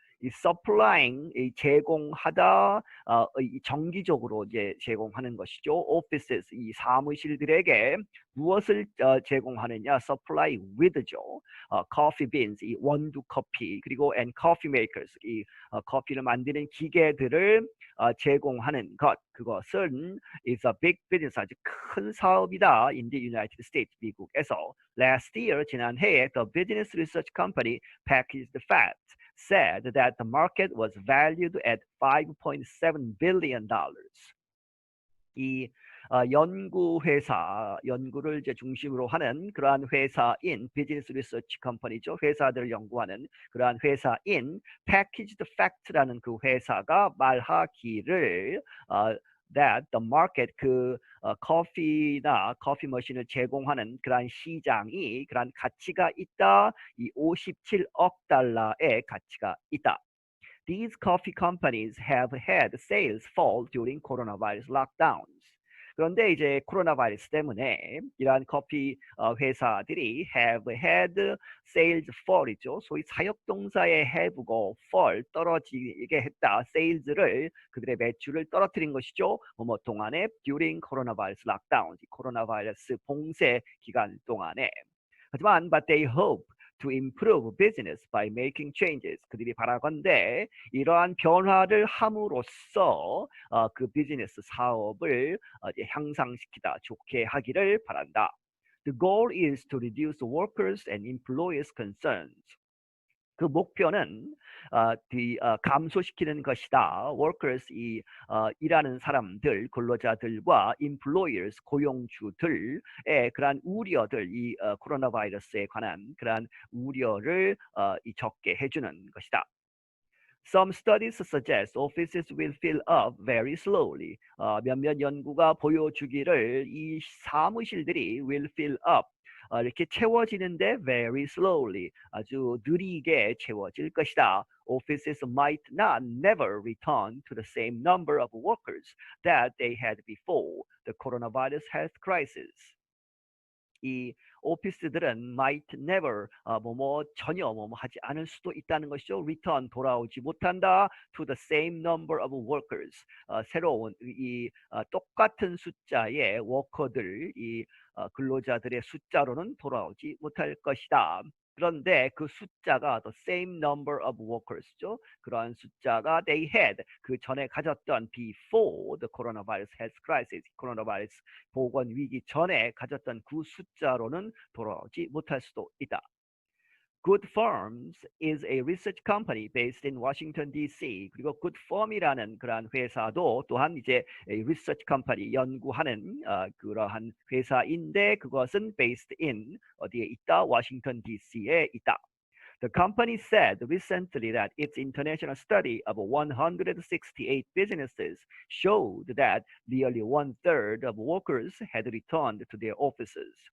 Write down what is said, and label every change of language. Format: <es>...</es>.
<ko>이 supplying 이 제공하다 이 정기적으로 이제 제공하는 것이죠. offices 이 사무실들에게 무엇을 제공하느냐? supply with죠. coffee beans 이 원두 커피 그리고</ko> <en>and coffee makers</en> <ko>이 커피를 만드는 기계들을 제공하는 것 그것은</ko> <en>is a big business</en> <ko>아주 큰 사업이다.</ko> <en>in the United States</en> <ko>미국에서</ko> <en>last year</en> <ko>지난해에</ko> <en>the business research company Packaged Facts said that the market was valued at $5.7 billion.</en> <ko>이 연구를 이제 중심으로 하는 그러한 회사인 비즈니스 리서치 컴퍼니죠. 회사들을 연구하는 그러한 회사인 Packaged Facts라는 그 회사가 말하기를</ko> <en>that the market</en> <ko>커피나 커피 머신을 제공하는 그러한 시장이 그러한 가치가 있다. 이 57억 달러의 가치가 있다.</ko> <en>These coffee companies have had sales fall during coronavirus lockdowns.</en> <ko>그런데 이제 코로나 바이러스 때문에 이러한 커피 회사들이</ko> <en>have had sales fall</en> <ko>이죠. 소위 사역동사의 have고 fall 떨어지게 했다. sales를 그들의 매출을 떨어뜨린 것이죠. 뭐뭐 동안에</ko> <en>during coronavirus lockdown</en> <ko>코로나 바이러스 봉쇄 기간 동안에 하지만</ko> <en>but they hope to improve business by making changes.</en> <ko>그들이 바라건대 이러한 변화를 함으로써 그 비즈니스 사업을 향상시키다, 좋게 하기를 바란다.</ko> <en>The goal is to reduce workers and employees' concerns.</en> <ko>그 목표는 감소시키는 것이다. workers 일하는 사람들, 근로자들과 employers 고용주들의 그러한 우려들, 이 코로나 바이러스에 관한 그러한 우려를 적게 해주는 것이다.</ko> <en>Some studies suggest offices will fill up very slowly.</en> <ko>몇몇 연구가 보여주기를 이 사무실들이</ko> <en>will fill up</en> <ko>이렇게 채워지는데</ko> <en>very slowly</en> <ko>아주 느리게 채워질 것이다.</ko> <en>Offices might not never return to the same number of workers that they had before the coronavirus health crisis.</en> <ko>이 오피스들은</ko> <en>might never</en> <ko>전혀 하지 않을 수도 있다는 것이죠. return 돌아오지 못한다</ko> <en>to the same number of workers</en> <ko>새로운 똑같은 숫자의 워커들 이 근로자들의 숫자로는 돌아오지 못할 것이다. 그런데 그 숫자가</ko> <en>the same number of workers</en> <ko>죠. 그러한 숫자가</ko> <en>they had</en> <ko>그 전에 가졌던</ko> <en>before the coronavirus health crisis,</en> <ko>코로나 바이러스 보건 위기 전에 가졌던 그 숫자로는 돌아오지 못할 수도 있다.</ko> <en>Good Firms is a research company based in Washington D.C.</en> <ko>그리고 Good Firm이라는 그러한 회사도 또한 이제</ko> <en>research company</en> <ko>연구하는 그러한 회사인데 그것은</ko> <en>based in</en> <ko>어디에 있다? 워싱턴 D.C.에 있다.</ko> <en>The company said recently that its international study of 168 businesses showed that nearly one-third of workers had returned to their offices.</en>